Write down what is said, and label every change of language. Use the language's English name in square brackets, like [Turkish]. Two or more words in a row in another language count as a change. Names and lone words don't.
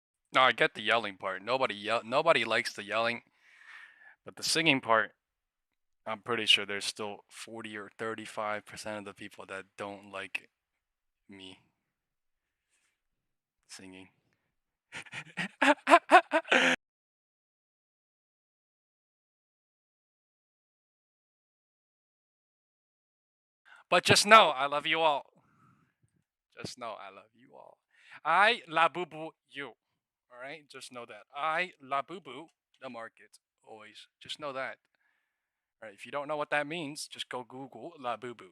[English] No, I get the yelling part. Nobody likes the yelling, but the singing part, I'm pretty sure there's still 40 or 35% of the people that don't like me singing. But just know, I love you all. Just know, I love you all. I la boo boo you. Alright? Just know that. I la boo boo the market. Always. Just know that. Alright, if you don't know what that means, just go Google la boo boo.